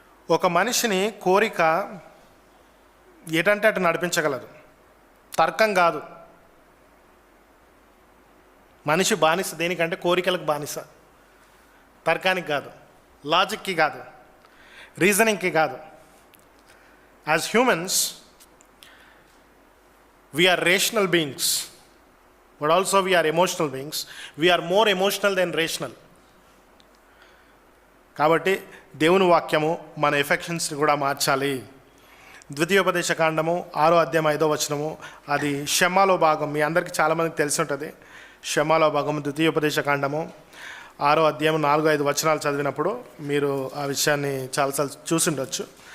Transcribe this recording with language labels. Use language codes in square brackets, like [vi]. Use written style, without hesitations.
[te] ఒక మనిషిని కోరిక ఎటంటే అటు నడిపించగలదు. తర్కం కాదు. మనిషి బానిస దేనికంటే కోరికలకు బానిస. తర్కానికి కాదు, లాజిక్కి కాదు, రీజనింగ్కి కాదు. [en] As humans, we are rational beings, but also we are emotional beings. We are more emotional than rational. [te] కాబట్టి దేవుని వాక్యము మన ఎఫెక్షన్స్ని కూడా మార్చాలి. ద్వితీయోపదేశకాండము 6వ అధ్యాయం 5వ వచనము, అది షెమాలో భాగం. మీ అందరికీ చాలామందికి తెలిసి ఉంటుంది. షెమాలో భాగం ద్వితీయోపదేశకాండము 6వ అధ్యాయం 4-5 వచనాలు చదివినప్పుడు మీరు ఆ విషయాన్ని చాలాసార్లు చూసి ఉండొచ్చు.